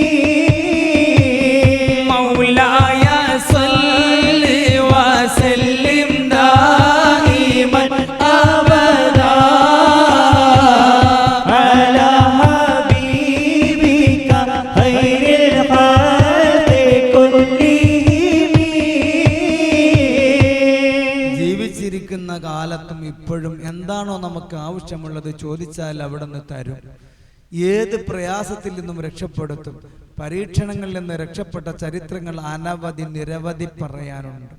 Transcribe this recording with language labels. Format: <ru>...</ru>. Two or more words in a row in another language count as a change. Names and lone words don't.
<ar>مولاي صل وسلم دائما أبدا على حبيبك خير الخلق كلهم</ar> <ml>ജീവിച്ചിരിക്കുന്ന കാലത്തും ഇപ്പോഴും എന്താണോ നമുക്ക് ആവശ്യമുള്ളത് ചോദിച്ചാൽ അവിടെ നിന്ന് തരും. ഏത് പ്രയാസത്തിൽ നിന്നും രക്ഷപ്പെടുത്തും. പരീക്ഷണങ്ങളിൽ നിന്ന് രക്ഷപ്പെട്ട ചരിത്രങ്ങൾ അനവധി നിരവധി പറയാനുണ്ട്.</ml>